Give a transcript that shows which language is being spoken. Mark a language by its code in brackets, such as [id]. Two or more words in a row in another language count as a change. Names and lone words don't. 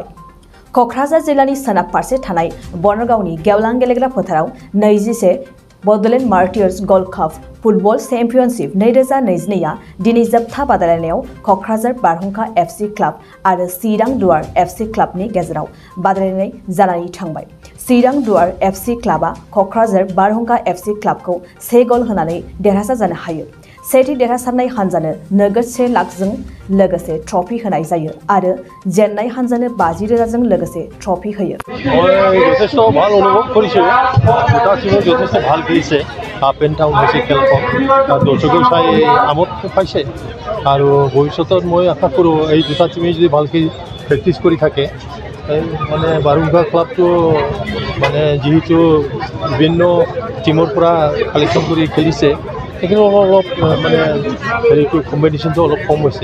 [brx] क'क्राझार जिल्लानि सोनाब फारसे थानाय बनगावनि गेवलां गेलेग्रा फोथाराव 21 Bodoland Martyrs Gold Cup Football Championship 2022 दिनै जोबथा बादायलायनायाव क'क्राझार बारहुंखा FC क्लाब आरो चिरां दुवार FC क्लाबनि गेजेराव बादायलायनाय जानानै थांबाय। चिरां दुवार FC क्लाबा क'क्राझार बारहुंखा FC क्लाबखौ 1 गल होनानै देरहासार जानो हायो। सेथि देरहासारनाय हानजानो नोगोद 1 लाखजों लोगोसे ट्रफी होनाय जायो आरो जेननाय हानजानो 50,000 लोगोसे ट्रफी होयो। [as] যথেষ্ট ভাল অনুভৱ কৰিছো। দুটা টিমে যথেষ্ট ভাল খেলিছে। [en] up and down [as] হৈছে খেলখন। দৰ্শকেও চাই আমোদ পাইছে আৰু ভৱিষ্যতত মই আশা কৰোঁ এই দুটা টিমে যদি ভালকৈ প্ৰেক্টিছ কৰি থাকে মানে বারুংঘা ক্লাবটো মানে যেহেতু বিভিন্ন টিমৰ পৰা কালেকশ্যন কৰি খেলিছে সেইখিনি অলপ মানে হেৰিটো কম্পিটিশ্যনটো অলপ কম হৈছে।